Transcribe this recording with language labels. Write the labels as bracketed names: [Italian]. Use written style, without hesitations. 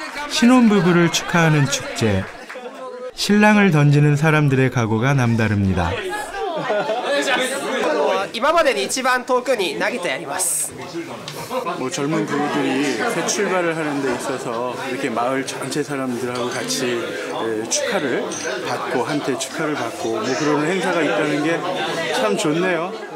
[Korean] 신혼부부를 축하하는 축제. 신랑을 던지는 사람들의 각오가 남다릅니다. [Japanese] 今までで一番遠くに投げてやります. [Korean] 젊은 부부들이 새 출발을 하는 데 있어서 이렇게 마을 전체 사람들하고 같이 축하를 받고 한테 축하를 받고 그런 행사가 있다는 게 참 좋네요.